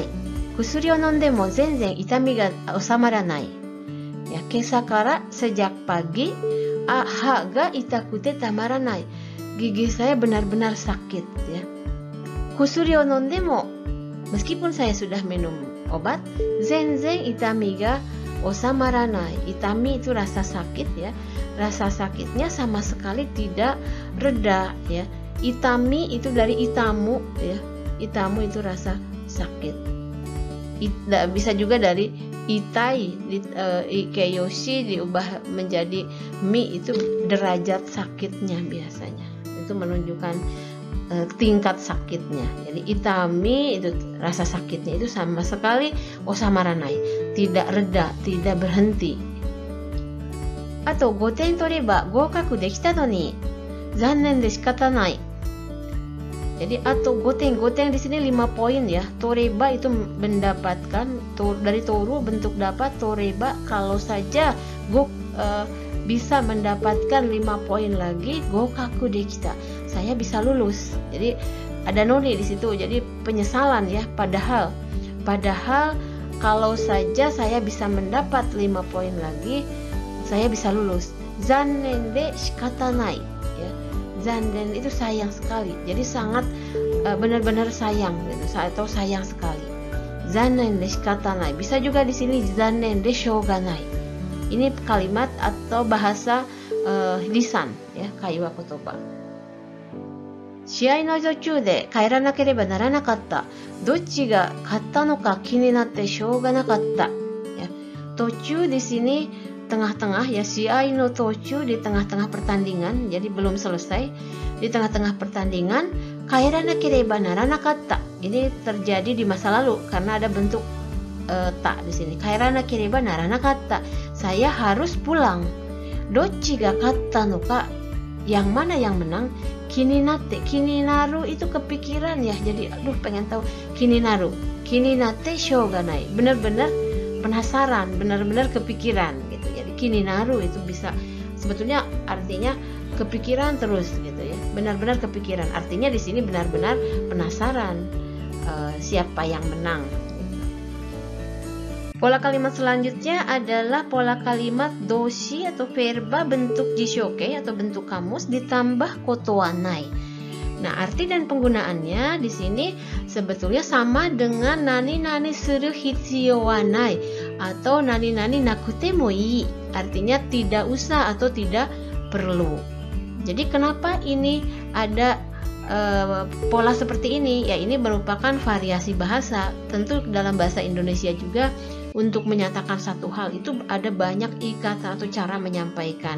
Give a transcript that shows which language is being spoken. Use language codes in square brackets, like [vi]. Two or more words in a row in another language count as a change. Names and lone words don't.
[ja] 薬を飲んでも全然痛みが治まらない. [id] Ya, [ja] 今朝から [id] sejak pagi, [ja] 歯が痛くてたまらない. [id] Gigi saya benar-benar sakit ya. [ja] 薬を飲んでも, [id] meskipun saya sudah minum obat, [ja] 全然痛みが治まらない. [id] Itami itu rasa sakit ya. Rasa sakitnya sama sekali tidak reda ya. Itami itu dari itamu ya. Itamu itu rasa sakit. bisa juga dari itai, ikeyoshi diubah menjadi mi, itu derajat sakitnya biasanya. Itu menunjukkan tingkat sakitnya. Jadi itami itu rasa sakitnya itu sama sekali osamaranai, tidak reda, tidak berhenti. [ja] Atau 5点取れば合格できたのに残念で仕方ない. [id] Jadi atau goten di sini 5 poin ya. Toreba itu mendapatkan dari toru bentuk dapat, toreba kalau saja bisa mendapatkan 5 poin lagi, [ja] 合格できた, [id] saya bisa lulus. Jadi ada noni di situ. Jadi penyesalan ya, padahal kalau saja saya bisa mendapat 5 poin lagi, saya bisa lulus. [ja] 残念で仕方ない ya. [id] Zannen itu sayang sekali. Jadi sangat benar-benar sayang gitu, atau sayang sekali. [ja] 残念で仕方ない. [id] Bisa juga di sini [ja] 残念でしょうがない. [id] Ini kalimat atau bahasa lisan ya, [ja] 会話言葉. 試合の途中で帰らなければならなかった. どっちが勝ったのか気になってしょうがなかった. [id] Ya. Tochu di sini tengah-tengah ya, [ja] 試合の途中 [id] di tengah-tengah pertandingan, jadi belum selesai. Di tengah-tengah pertandingan, [ja] 帰らなければならなかった. [id] Ini terjadi di masa lalu karena ada bentuk tak di sini. [ja] 帰らなければならなかった. [id] Saya harus pulang. [ja] どっちが勝ったのか, [id] yang mana yang menang? Kininatte, kininaru itu kepikiran ya. Jadi aduh pengen tahu. [ja] 気になる、気になってしょうがない. [id] Benar-benar penasaran, benar-benar kepikiran gitu. Jadi kininaru itu bisa sebetulnya artinya kepikiran terus gitu ya. Benar-benar kepikiran. Artinya di sini benar-benar penasaran siapa yang menang. Pola kalimat selanjutnya adalah pola kalimat doshi atau verba bentuk jishoke atau bentuk kamus ditambah [ja] ことはない. [id] Nah, arti dan penggunaannya di sini sebetulnya sama dengan [ja] 何々する必要はない [id] atau [ja] 何々なくてもいい. [id] Artinya tidak usah atau tidak perlu. Jadi kenapa ini ada pola seperti ini? Ya, ini merupakan variasi bahasa. Tentu dalam bahasa Indonesia juga untuk menyatakan satu hal itu ada banyak ikatan atau cara menyampaikan.